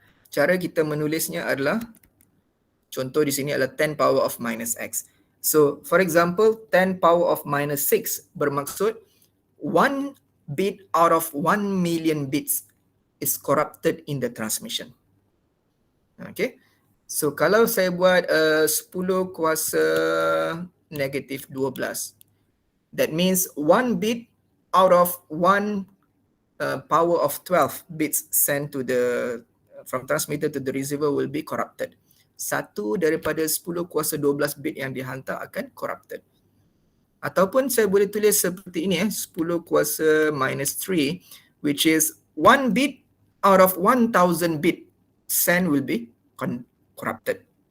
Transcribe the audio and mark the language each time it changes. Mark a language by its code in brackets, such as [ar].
[ms] Cara kita menulisnya adalah, contoh di sini adalah 10 power of minus x. [en] So for example, 10 power of minus 6 bermaksud 1 bit out of 1 million bits is corrupted in the transmission. Okay, so [ms] kalau saya buat 10 kuasa negatif 12, [en] that means 1 bit out of 1 power of 12 bits sent to the from transmitter to the receiver will be corrupted. [ms] 1 daripada 10 kuasa 12 bit yang dihantar akan corrupted. Ataupun saya boleh tulis seperti ini 10 kuasa minus 3, [en] which is 1 bit out of 1000 bit send will be corrupted.